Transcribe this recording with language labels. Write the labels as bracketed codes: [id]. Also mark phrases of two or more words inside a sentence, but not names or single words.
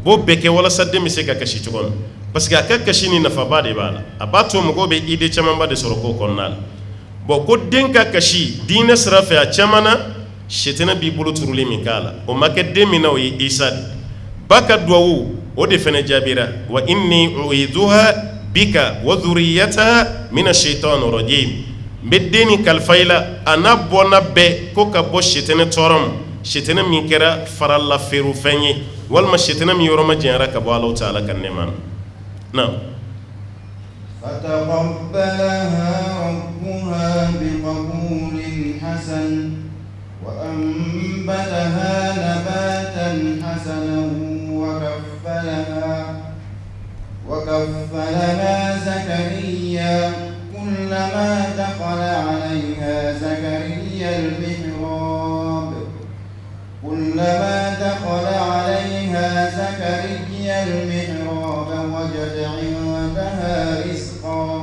[bm] b'o bɛɛ kɛ walasa den bɛ se ka kasi cogo min [fr] parce que [bm] a ka kasi ni nafaba de b'a la a b'a to mɔgɔw bɛ idée camanba de sɔrɔ k'o kɔnɔna la bon ko den ka kasi diinɛ sira fɛ a caman na sitana b'i bolo turuli min k'a la o ma kɛ den min na o ye Isa de ba ka duwawu o de fana jaabira [ar] وإني أعيذها بك وذريتها من الشيطان الرجيم [bm] n bɛ den ni kalifa i la a n'a bɔnna bɛɛ ko ka bɔ sitana tɔɔrɔ ma sitana min kɛra faralafeerefɛn ye walima sitana min yɔrɔ ma janyara ka bɔ Alahu Taala ka nɛɛma na [ar] فتقبلها ربها بقبول حسن وأنبتها نباتا حسنا وكفلها زكريا كلما دخل عليها زكريا المحراب وجد عندها رزقا